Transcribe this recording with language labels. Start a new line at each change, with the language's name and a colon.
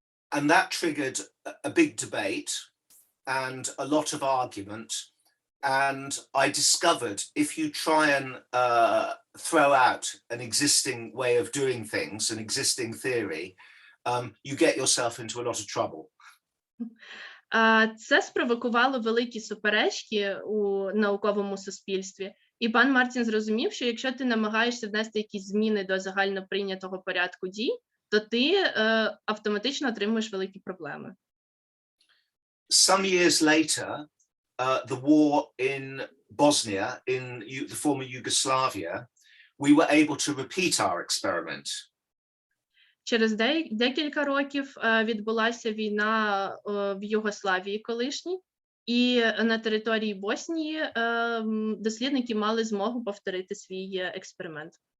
English: And that triggered a big debate and a lot of argument. And I discovered if you try and throw out an existing way of doing things, an existing theory, you get yourself into a lot of trouble.
Ukrainian: Це спровокувало великі суперечки у науковому суспільстві, І пан Мартін зрозумів, що якщо ти намагаєшся внести якісь зміни до загально прийнятого порядку дій, то ти автоматично отримуєш великі проблеми.
English: Some years later, the war in Bosnia, in the former Yugoslavia, we were able to repeat our experiment.
Ukrainian: Через декілька років відбулася війна в Югославії колишній, і на території Боснії дослідники мали змогу повторити свій експеримент.